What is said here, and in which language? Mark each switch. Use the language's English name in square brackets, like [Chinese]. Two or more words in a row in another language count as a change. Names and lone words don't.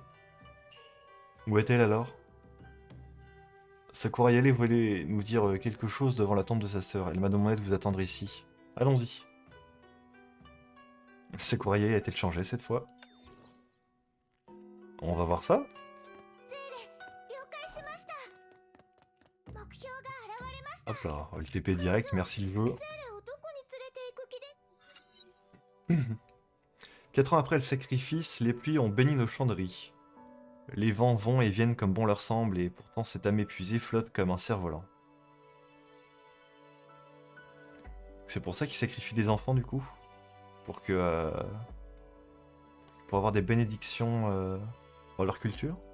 [French] Où est-elle alors? Sakurai voulait nous dire quelque chose devant la tente de sa sœur. Elle m'a demandé de vous attendre ici. Allons-y. Sakurai a-t-elle changé cette fois? On va voir ça? [Japanese] 了解しました。目標が現れました。 [French] Hop là, le TP direct, merci le jeu. [Japanese] ゼーレをどこに連れて行く気です？ [French] 4 ans après le sacrifice, les pluies ont béni nos champs de riz. Les vents vont et viennent comme bon leur semble, et pourtant cette âme épuisée flotte comme un cerf-volant. C'est pour ça qu'ils sacrifient des enfants du coup? Pour que... pour avoir des bénédictions dans leur culture?